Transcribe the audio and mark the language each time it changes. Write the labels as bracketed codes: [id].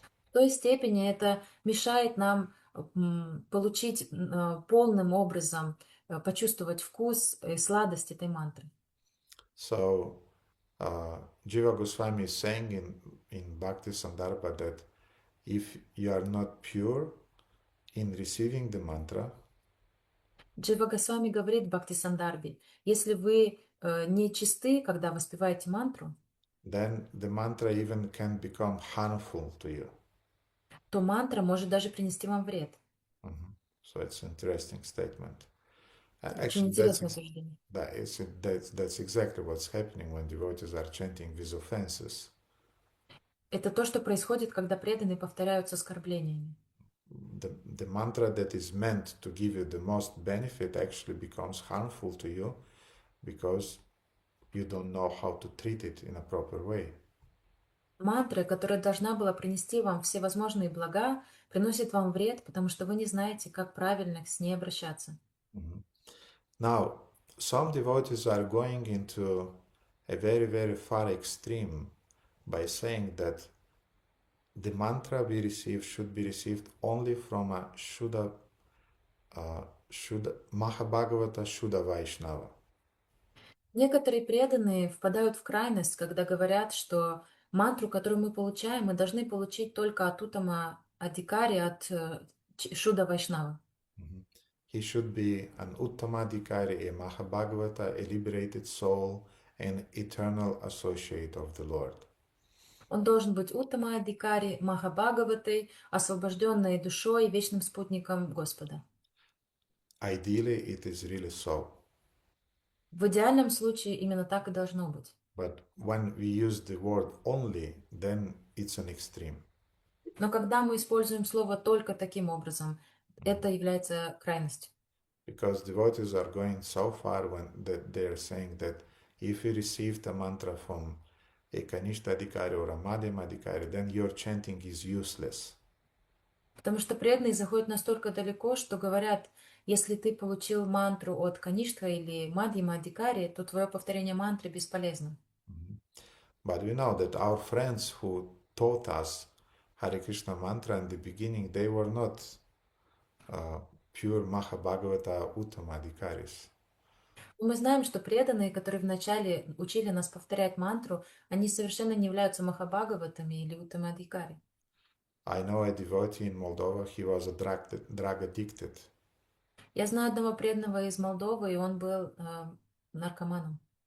[ru] в той степени это мешает нам получить полным образом, почувствовать вкус и сладость этой мантры. [en] So Jiva Goswami is saying in Bhakti Sandarbha that if you are not pure in receiving the mantra, [ru] Джива Госвами говорит в Бхакти Сандарбе, если вы не чисты, когда воспеваете мантру, [en] then the mantra even can become harmful to you. [ru] то мантра может даже принести вам вред. [en] So it's an interesting statement. [ru] Очень [en] Actually, [ru] интересное суждение. [en] that's exactly what's happening when devotees are chanting these offenses. [ru] Это то, что происходит, когда преданные повторяют с оскорблениями. [en] The mantra that is meant to give you the most benefit actually becomes harmful to you because you don't know how to treat it in a proper way. [ru] Мантра, которая должна была принести вам все возможные блага, приносит вам вред, потому что вы не знаете, как правильно с ней обращаться. [en] Now, some devotees are going into a very, very far extreme by saying that the mantra we receive should be received only from a Mahabhagavata Shuddha Vaishnava. [ru] Некоторые преданные впадают в крайность, когда говорят, что мантру, которую мы получаем, мы должны получить только от Уттама Адикари, от Шуда Вайшнава. [en] He should be an Uttamadikari, a Mahabhagavata, a liberated soul, an eternal associate of the Lord. [ru] Он должен быть Уттама Адикари, Махабхагаватой, освобожденной душой, вечным спутником Господа. [en] Ideally, it is really so. [ru] В идеальном случае именно так и должно быть. [en] But when we use the word only, then it's an extreme. [ru] Но когда мы используем слово только таким образом, это является крайностью. [en] Because devotees are going so far when they are saying that if you received a mantra from a Kanishta Adhikari or a Madhyama Adhikari, then your chanting is useless. [ru] Потому что преданные заходят настолько далеко, что говорят, если ты получил мантру от Каништха или Мадьяма Адикари, то твое повторение мантры бесполезно. [en] But we know that our friends who taught us Hare Krishna mantra in the beginning, they were not pure Mahabhagavata Uttamadhikaris. [ru] Мы знаем, что преданные, которые вначале учили нас повторять мантру, они совершенно не являются Махабхагаватами или Уттамадикари. [en] I know a devotee in Moldova, he was a drug addicted. [ru] Я знаю одного преданного из Молдовы, и он был наркоманом.